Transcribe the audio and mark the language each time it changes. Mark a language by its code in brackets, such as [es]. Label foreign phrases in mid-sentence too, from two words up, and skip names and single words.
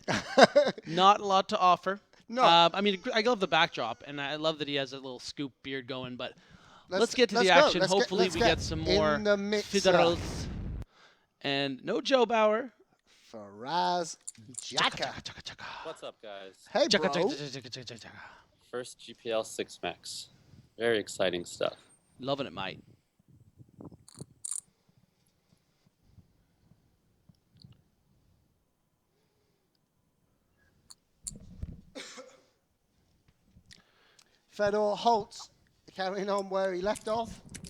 [en] Not a lot to offer. No. I mean, I love the backdrop, and I love that he has a little scoop beard going, but let's get to the go. action. Let's Hopefully let's we get some more in the mixer. Fedorals. And no Joao Bauer. Faraz Jaka. What's up, guys? Hey, Chaka, bro. chaka, chaka, chaka, chaka. First GPL 6 Max. Very exciting stuff. Loving it, mate. Fedor Holz carrying on where he left off.